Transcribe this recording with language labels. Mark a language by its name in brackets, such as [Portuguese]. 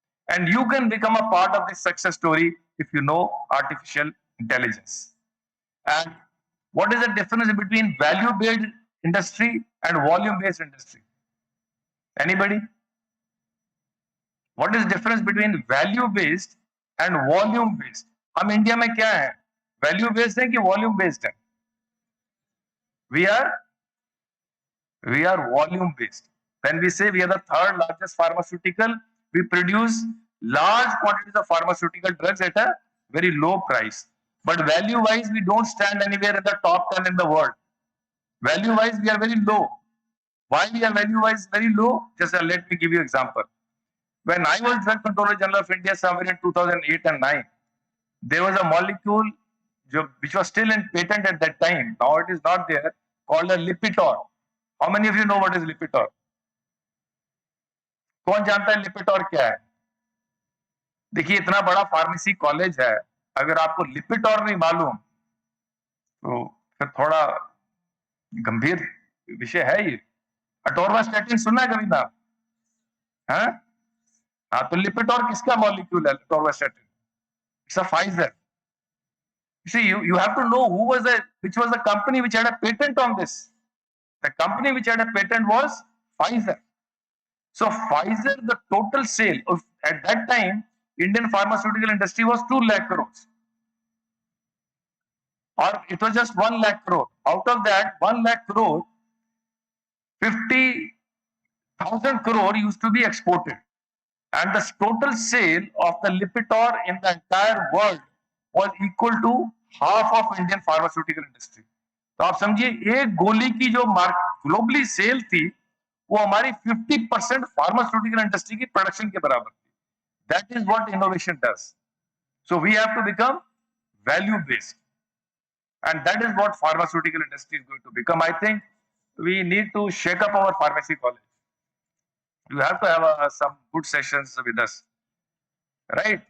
[English] And you can become a part of this success story if you know artificial intelligence. And what is the difference between value-based industry and volume-based industry? Anybody? What is the difference between value-based and volume-based? [Hindi] हम India में क्या है? Value-based है कि volume-based है? [English] We are volume-based. When we say we are the third largest pharmaceutical, we produce large quantities of pharmaceutical drugs at a very low price. But value-wise, we don't stand anywhere in the top 10 in the world. Value-wise, we are very low. Why we are value-wise very low? Just let me give you an example. When I was Drug Controller General of India somewhere in 2008 and 9, there was a molecule which was still in patent at that time. Now it is not there, called a Lipitor. How many of you know what is Lipitor? [Hindi] कौन जानता है लिपिटोर क्या है? देखिए इतना बड़ा pharmacy college है, अगर आपको लिपिटोर नहीं मालूम तो फिर थोड़ा गंभीर विषय है ये. अटोर्वास्टैटिन सुना है कभी ना? हाँ, तो लिपिटोर किसका मॉलिक्यूल है? [English] Atorvastatin. It's a Pfizer. You see, you have to know which was the company which had a patent on this. The company which had a patent was Pfizer. So Pfizer, the total sale of, at that time, Indian pharmaceutical industry was 2 lakh crores. Or it was just 1 lakh crore. Out of that 1 lakh crore, 50,000 crore used to be exported. And the total sale of the Lipitor in the entire world was equal to half of Indian pharmaceutical industry. [Hindi] तो आप समझिए एक गोली की जो globally cell थी वो हमारी 50% फार्मास्यूटिकल इंडस्ट्री की प्रोडक्शन के बराबर थी. [English] That is what innovation does. So we have to become value based, and that is what pharmaceutical industry is going to become. I think we need to shake up our pharmacy college. You have to have some good sessions with us, right?